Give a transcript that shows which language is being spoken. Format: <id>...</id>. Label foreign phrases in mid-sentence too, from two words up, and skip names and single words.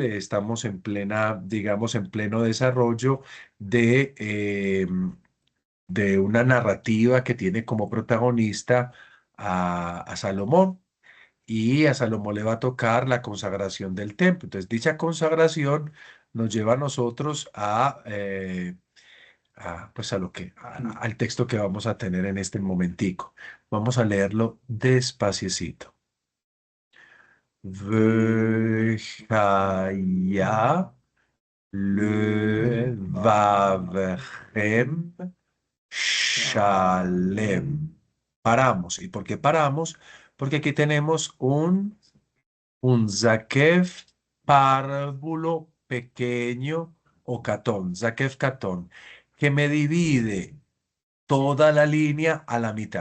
<es>Estamos en plena, digamos, en pleno desarrollo de una narrativa que tiene como protagonista a Salomón y a Salomón le va a tocar la consagración del templo. Entonces, dicha consagración nos lleva a nosotros pues al texto que vamos a tener en este momentico. Vamos a leerlo despaciecito.</es> <he>והיה לבבכם שלם.</he> <es>Paramos. ¿Y por qué paramos? Porque aquí tenemos un Zakef párvulo pequeño o catón,</es> <he>זקף קטן,</he> <es>que me divide toda la línea a la mitad.</es>